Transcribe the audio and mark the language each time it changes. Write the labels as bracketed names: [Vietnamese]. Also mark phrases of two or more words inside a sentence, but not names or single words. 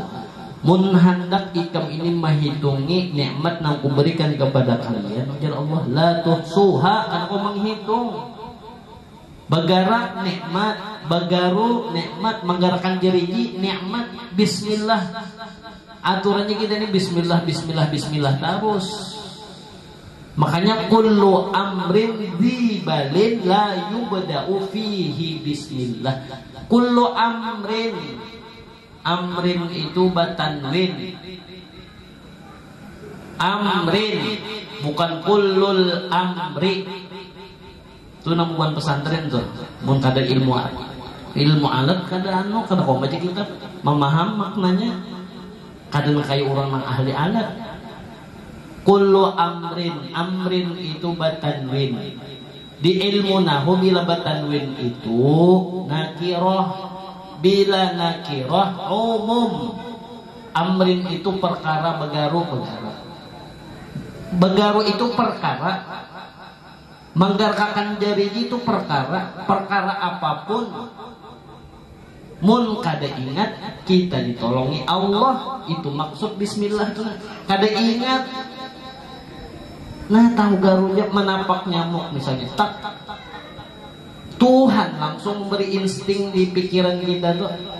[Banjar] Mun hendak ikam ini menghitungi nikmat yang kuberikan kepada kalian, ujar Allah, [Arabic] لا تحصوها, [Banjar] kan kau menghitung. Bagarak nikmat, bagaru nikmat, menggerakkan jari nikmat, bismillah. Aturannya kita ini bismillah, bismillah, bismillah terus. [Arabic] Makanya كل أمر ذي بال لا يبدأ فيه بسم الله. كل أمر, [Banjar] amrin itu batanwin. Amrin bukan [Arabic] كل الأمر. [Banjar] Itu namuan pesantren tuh. Mun kada ilmu alat kada kada kau baca kitab memaham maknanya. Kada kayak orang yang ahli alat. [Arabic] كل أمر, [Banjar] amrin itu batanwin. Di ilmu nahu bila batanwin itu nakirah, bila nakirah umum. Amrin itu perkara, begaru perkara. Begaru itu perkara, menggerakkan jari itu perkara, perkara apapun. Mun kada ingat kita ditolongi Allah, itu maksud bismillah itu. Kada ingat. Nah tahu garunya menapak nyamuk misalnya, tak, Tuhan langsung memberi insting di pikiran kita tuh.